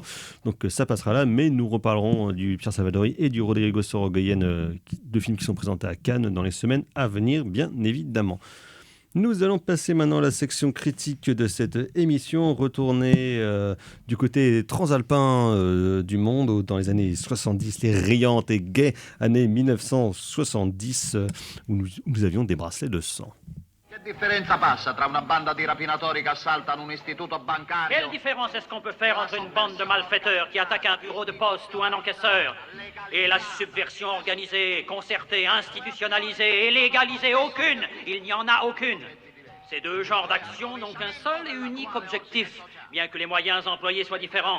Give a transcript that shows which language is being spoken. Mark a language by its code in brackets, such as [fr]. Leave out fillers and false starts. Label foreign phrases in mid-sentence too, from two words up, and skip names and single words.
[fr] Donc ça passera là, mais nous reparlerons du Pierre Salvadori et du Rodrigo Sorogoyen, 2 films qui sont présentés à Cannes dans les semaines à venir, bien évidemment. Nous allons passer maintenant à la section critique de cette émission, retourner du côté transalpin du monde, où dans les années 70, les riantes et gaies années 1970, où nous avions des bracelets de sang. [it] Che differenza passa tra una banda di rapinatori che assaltano un istituto bancario? [fr] Quelle différence est-ce qu'on peut faire entre une bande de malfaiteurs qui attaque un bureau de poste ou un encaisseur et la subversion organisée, concertée, institutionnalisée et légalisée? Aucune! Il n'y en a aucune. Ces 2 genres d'actions n'ont qu'un seul et unique objectif, bien que les moyens employés soient différents.